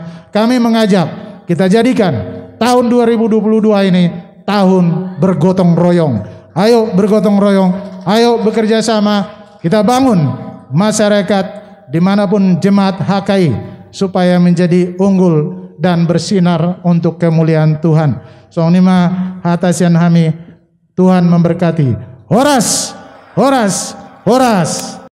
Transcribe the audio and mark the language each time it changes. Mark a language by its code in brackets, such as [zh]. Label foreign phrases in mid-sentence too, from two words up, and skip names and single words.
[id] Kami mengajak kita jadikan tahun 2022 ini tahun bergotong royong. Ayo bergotong royong, ayo bekerja sama, kita bangun masyarakat dimanapun jemaat HKI supaya menjadi unggul dan bersinar untuk kemuliaan Tuhan. [bts] Song nima hatasian hami, [id] Tuhan memberkati. [bts] Horas, horas, horas.